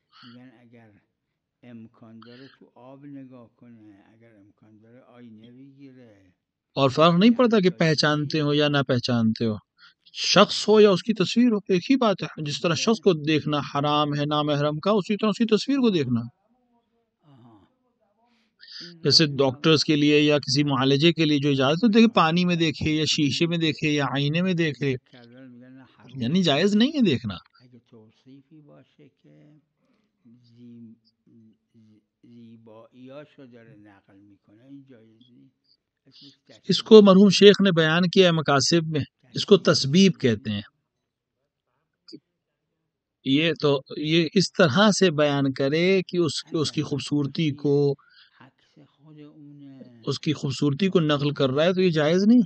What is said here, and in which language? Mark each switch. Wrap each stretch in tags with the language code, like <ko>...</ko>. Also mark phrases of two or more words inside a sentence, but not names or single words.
<ur>اور فرق نہیں پڑتا کہ پہچانتے ہو یا نہ پہچانتے ہو، شخص ہو یا اس کی تصویر ہو، ایک ہی بات ہے. جس طرح شخص کو دیکھنا حرام ہے نامحرم کا، اسی طرح اس کی تصویر کو دیکھنا. جیسے ڈاکٹرز کے لیے یا کسی معالجے کے لیے جو اجازت ہوتی ہے کہ پانی میں دیکھے یا شیشے میں دیکھے یا آئینے میں دیکھے، یعنی جائز نہیں ہے دیکھنا.</ur> <fa>اگه توصیفی باشه که زیباییاشو داره نقل میکنه این جایز نیست.</fa> <ur>اس کو مرحوم شیخ نے بیان کیا ہے مقاصد میں، اس کو تسبیب کہتے ہیں. یہ تو یہ اس طرح سے بیان کرے کہ اس کی خوبصورتی کو اس کی خوبصورتی کو نقل کر رہا ہے تو یہ جائز نہیں.</ur>